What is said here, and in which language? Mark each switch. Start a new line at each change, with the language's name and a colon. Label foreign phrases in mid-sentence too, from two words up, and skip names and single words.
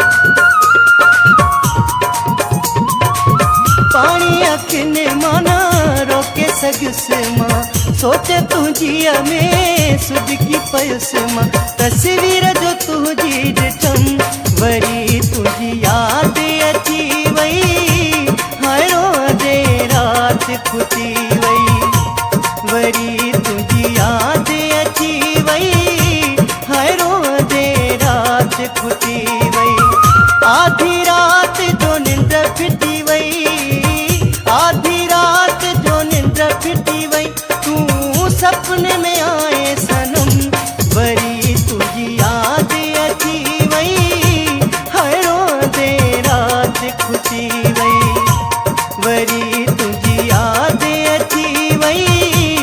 Sindhi: पानी अखिन माना रोके सगिस माँ, सोचे तुझिया में सुध की पयस माँ। तस्वीर जो तुझी ॾिठम, वरी तुझी याद अची वई। हाय रोंदे रात खुटी वई, वरी तुझी याद अची वई। हाय रोंदे रात खुटी वई। आधी रात जो निंद्र फिटी वई, आधी रात जो निंद्र फिटी वई।
Hindi: तू सपने में आए सनम,
Sindhi: वरी तुझी याद अची वई। हाय रोंदे रात खुटी वई, वरी तुझी याद अची वई।